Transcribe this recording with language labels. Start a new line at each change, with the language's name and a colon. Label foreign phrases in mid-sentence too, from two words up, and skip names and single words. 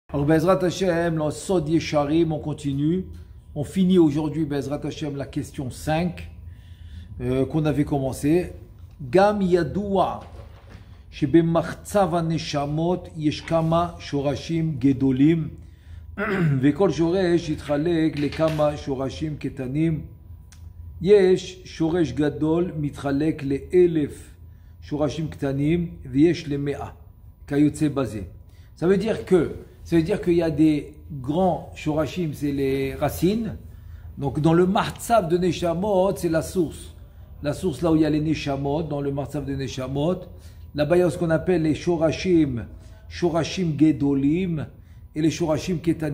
French: Alors,
Hebrew: בעזרת השם,
French: le Sod Yesharim, on continue. On finit aujourd'hui,
Hebrew: בעזרת השם,
French: la question 5 qu'on avait commencé.
Hebrew: גם ידוע, שבמחצב הנשמות יש כמה שורשים גדולים וכל שורש יתחלק לכמה שורשים קטנים. יש שורש גדול מתחלק ל1,000 שורשים קטנים ויש ל100 כיוצא בזה.
French: Ça veut dire qu'il y a des grands shorashim, c'est les racines. Donc dans le Martzav de Neshamot, c'est la source. La source là où il y a les Neshamot, dans le Martzav de Neshamot. Là-bas, il y a ce qu'on appelle les Shorashim,
Hebrew: שורשים גדולים
French: et les
Hebrew: שורשים קטנים.